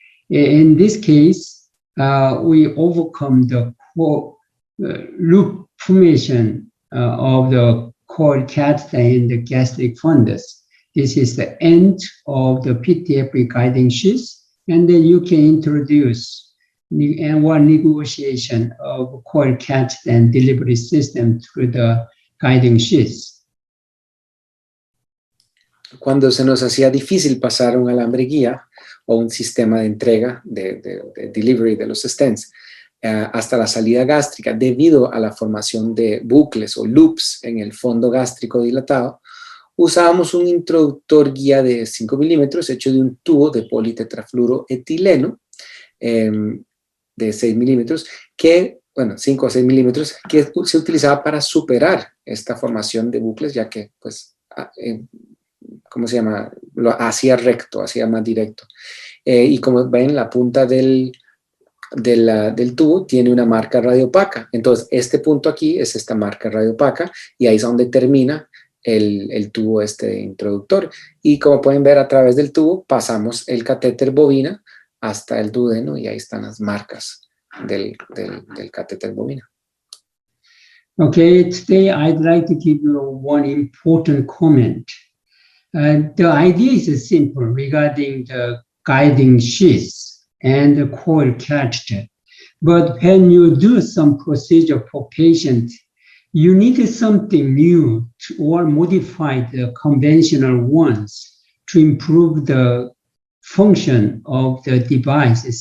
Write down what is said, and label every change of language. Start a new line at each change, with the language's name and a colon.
English: In this case, we overcome the loop formation of the coil catheter in the gastric fundus. This is the end of the PTF guiding sheath, and then you can introduce one negotiation of coil catheter and delivery system through the guiding sheath.
Spanish: Cuando se nos hacía difícil pasar un alambre guía o un sistema de entrega de delivery de los stents hasta la salida gástrica debido a la formación de bucles o loops en el fondo gástrico dilatado, usábamos un introductor guía de 5 milímetros hecho de un tubo de politetrafluoroetileno de 6 milímetros, que, bueno, 5 a 6 milímetros, que se utilizaba para superar esta formación de bucles, ya que, pues, ¿cómo se llama? Lo hacía recto, hacía más directo. Y como ven, la punta del tubo tiene una marca radiopaca. Entonces, este punto aquí es esta marca radiopaca y ahí es donde termina el tubo introductor. Y como pueden ver, a través del tubo pasamos el catéter bovina hasta el duodeno y ahí están las marcas del catéter bovina.
English: Okay, today I'd like to give you one important comment. The idea is simple regarding the guiding sheath and the coil catheter. But when you do some procedure for patient, you need something new or modify the conventional ones to improve the function of the device.